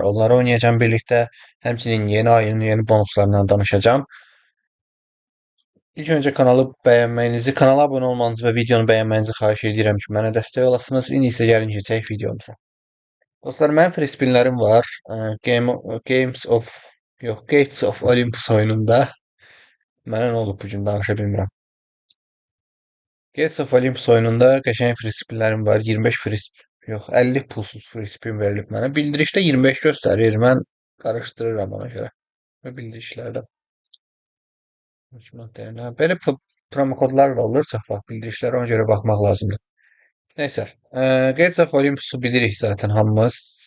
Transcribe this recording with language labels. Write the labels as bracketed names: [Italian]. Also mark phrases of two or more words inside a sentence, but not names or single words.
[Azerbaijani] Onları oynayacağım birlikdə. Həmçinin yeni ayın yeni bonuslarından danışacağım. İlk öncə kanala abunə olmanızı və videonu bəyənməyinizi xahiş edirəm ki, mənə dəstək olasınız. İndi isə gəlin keçək videomuza. Dostlar, mənim [English] free spinlərim [Azerbaijani] var. Gates of Olympus oyununda. Mənə nə olub bu gün danışa bilmirəm. Gates of Olympus oyununda qəşəng [English] free spinlərim [Azerbaijani] var. 25 yox, 50 pulsuz [English] free spin [Azerbaijani] verilib mənə. Bildirişdə 25 göstərir. Mən qarışdırıram ona görə. Və bildirişlərdə belə promokodlar da olur. Çox vaxt bildirişlərə ona görə baxmaq lazımdır. Nəysə, Gates of Olympus'u bilirik zaten hamımız.